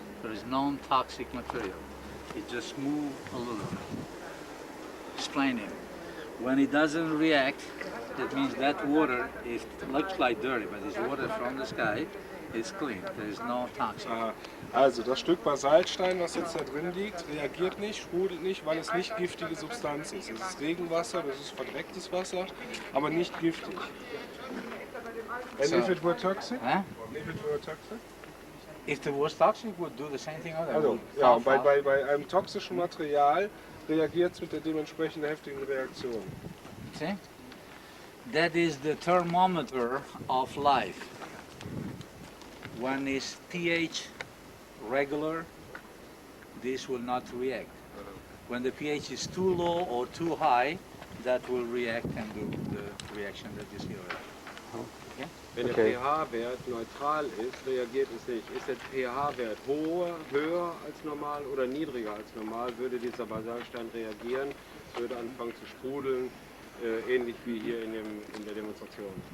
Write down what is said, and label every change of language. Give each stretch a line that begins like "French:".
English: There is non-toxic material. It just moves aluminum. Explaining. When it doesn't react, that means that water looks like dirty, but it's water from the sky. It's clean. There is no toxic. Aha.
German: Also das Stück Basaltstein, was jetzt da drin liegt, reagiert nicht, sprudelt nicht, weil es nicht giftige Substanz ist. Es ist Regenwasser, das ist verdrecktes Wasser, aber nicht giftig.
English: And if it were toxic? Huh? If it were toxic? If it was toxic, would do the same thing.
German: Also, ja, und bei einem toxischen Material reagiert es mit der dementsprechend heftigen Reaktion.
English: See? That is the thermometer of life. When is pH regular, this will not react. When the pH is too low or too high, that will react and do the reaction that you see already. Okay?
German: Wenn der pH-Wert neutral ist, reagiert es nicht. Ist der pH-Wert höher als normal oder niedriger als normal, würde dieser Basaltstein reagieren, würde anfangen zu sprudeln, ähnlich wie hier in der Demonstration.